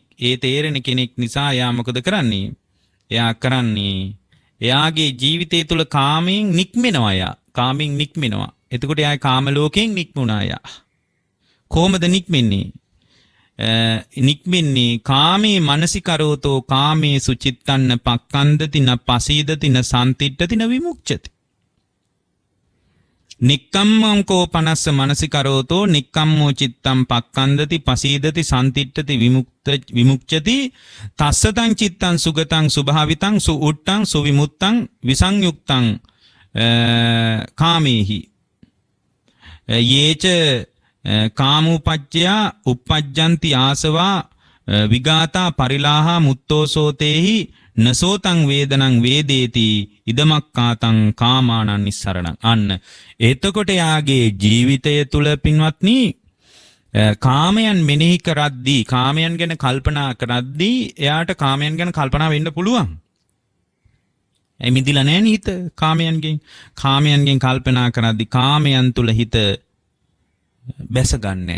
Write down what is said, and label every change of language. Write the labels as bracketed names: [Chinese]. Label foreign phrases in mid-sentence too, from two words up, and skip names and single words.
[Sinhala] ඒ තේරෙන කෙනෙක් නිසා එයා මොකද කරන්නේ? එයා කරන්නේ එයාගේ ජීවිතය තුළ කාමයෙන් නික්මෙනවා. එයා කාමයෙන් නික්මෙනවා. එතකොට එයා කාම ලෝකයෙන් නික්මුණා. එයා කොහොමද නික්මෙන්නේ? නික්මෙන්නේ [Pali] කාමේ මනසිකරෝතෝ කාමේ සුචිත්තන්න පක්ඛන්දති න පසීදති න සම්තිට්ඨති න විමුක්ඛති. නික්කම්මං කෝ පනස්ස මනසිකරෝතෝ නික්කම්මෝ චිත්තං පක්ඛන්දති පසීදති සම්තිට්ඨති විමුක්ඛති තස්සතං චිත්තං සුගතං සුභාවිතං සුඋට්ටං සුවිමුත්තං විසංයුක්තං කාමේහි යේච කාමෝපච්චයා uppajjanti ආසවා විගාතා පරිලාහා මුත්තෝසෝතේහි නසෝතං වේදනං වේදේති ඉදමක්කාතං කාමානං නිස්සරණං. [Sinhala] අන්න එතකොට යාගේ ජීවිතය තුල පින්වත්නි කාමයන් මෙනෙහි කරද්දී, කාමයන් ගැන කල්පනා කරද්දී එයාට කාමයන් ගැන කල්පනා වෙන්න පුළුවන්. ඒ මිදිලා නැහැ නේ හිත කාමයන්ගෙන්. කාමයන්ගෙන් කල්පනා කරද්දී කාමයන් තුල හිත බැසගන්නේ.